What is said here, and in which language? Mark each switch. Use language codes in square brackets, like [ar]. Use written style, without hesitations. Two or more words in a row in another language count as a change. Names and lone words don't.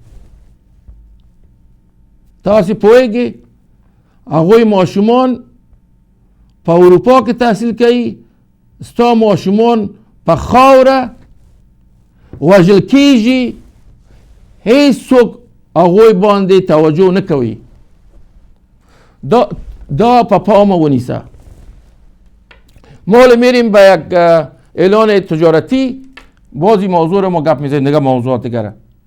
[ps] تاسو پوهیږئ هغوی ماشومان په اروپا کې تحصیل کوي، ستا ماشومان په خاوره وژل کیږي، هیڅوک هغوی باندې توجه نه کوي. دا په پامه ونیسه. [fa] ما میریم به یک اعلان تجارتی، بازی موضوع رو ما گپ میزنیم، دیگه موضوعات دیگره.